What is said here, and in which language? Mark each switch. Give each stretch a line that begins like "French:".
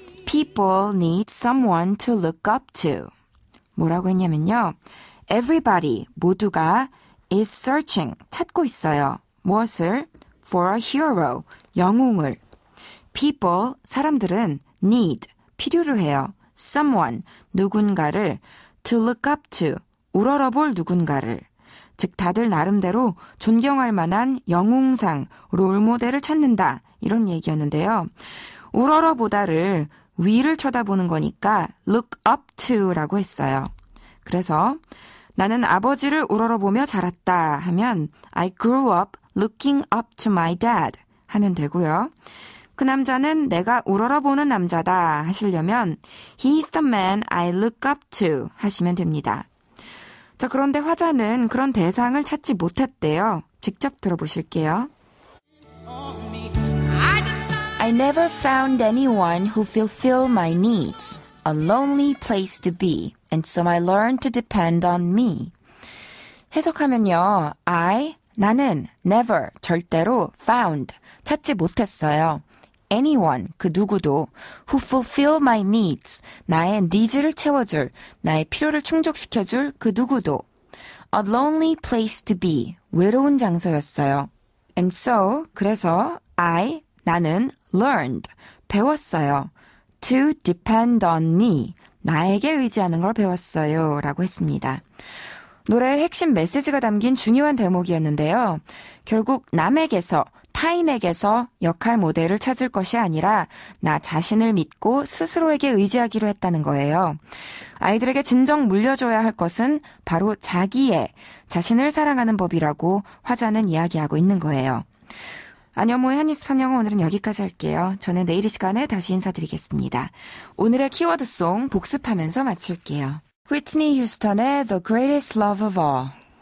English: People need someone to look up to.
Korean: 뭐라고 했냐면요.
English: Everybody,
Korean: 모두가
English: is searching,
Korean: 찾고 있어요. 무엇을?
English: For a hero,
Korean: 영웅을.
English: People,
Korean: 사람들은
English: need,
Korean: 필요로 해요.
English: Someone,
Korean: 누군가를
English: to look up to,
Korean: 우러러볼 누군가를. 즉 다들 나름대로 존경할 만한 영웅상, 롤모델을 찾는다. 이런 얘기였는데요. 우러러보다를 위를 쳐다보는 거니까
English: look up to
Korean: 라고 했어요. 그래서 나는 아버지를 우러러보며 자랐다 하면
English: I grew up looking up to my dad
Korean: 하면 되고요. 그 남자는 내가 우러러보는 남자다 하시려면
English: He's the man I look up to
Korean: 하시면 됩니다. 자, 그런데 화자는 그런 대상을 찾지 못했대요. 직접 들어보실게요.
English: I never found anyone who fulfilled my needs. A lonely place to be. And so I learned to depend on me.
Korean: 해석하면요. 나는
English: never,
Korean: 절대로
English: found,
Korean: 찾지 못했어요.
English: anyone,
Korean: 그 누구도
English: who fulfill my needs,
Korean: 나의 needs를 채워줄, 나의 필요를 충족시켜줄 그 누구도
English: a lonely place to be,
Korean: 외로운 장소였어요.
English: And so,
Korean: 그래서 나는
English: learned,
Korean: 배웠어요.
English: to depend on me,
Korean: 나에게 의지하는 걸 배웠어요. 라고 했습니다. 노래의 핵심 메시지가 담긴 중요한 대목이었는데요. 결국 남에게서, 타인에게서 역할 모델을 찾을 것이 아니라 나 자신을 믿고 스스로에게 의지하기로 했다는 거예요. 아이들에게 진정 물려줘야 할 것은 바로 자신을 사랑하는 법이라고 화자는 이야기하고 있는 거예요. 안녕모의 한입스팝 영어 오늘은 여기까지 할게요. 저는 내일 이 시간에 다시 인사드리겠습니다. 오늘의 키워드송 복습하면서 마칠게요. Whitney Houston의 The Greatest Love of All.